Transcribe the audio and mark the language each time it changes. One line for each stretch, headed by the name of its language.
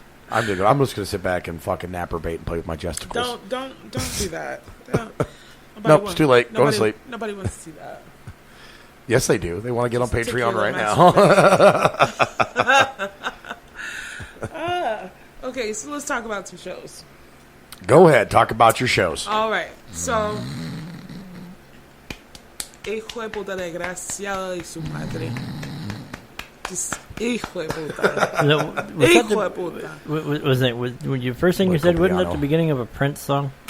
English: I'm just gonna sit back and fucking napper bait and play with my gesticles. don't do that. Don't. Nope, it's too late. Go to sleep. Nobody wants to see that. Yes, they do. They want to get on Patreon right now. Okay, so let's talk about some shows. Go ahead. Talk about your shows. All right, so
Spanish: hijo de puta desgraciado y su madre. Just hijo de puta. Hijo de puta.
English: Was that when you first thing you said? Wasn't that the beginning of a Prince song?